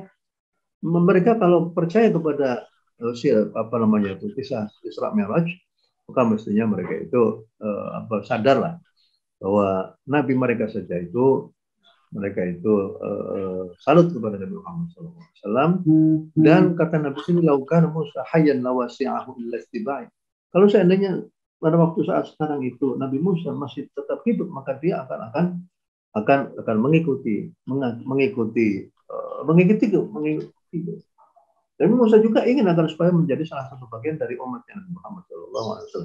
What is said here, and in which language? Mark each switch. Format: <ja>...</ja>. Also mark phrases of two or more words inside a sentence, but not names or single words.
<id>Mereka kalau percaya kepada kisah Isra Mi'raj, maka mestinya mereka itu sadarlah bahwa Nabi mereka saja itu salut kepada Nabi Muhammad SAW. Dan kata Nabi ini,</id> <ar>لو كان موسى حيا ما وسعه إلا اتباعي.</ar> <id>Kalau seandainya pada waktu saat sekarang itu Nabi Musa masih tetap hidup, maka dia akan mengikuti. Dan Musa juga ingin agar supaya menjadi salah satu bagian dari umatnya Nabi Muhammad SAW.</id>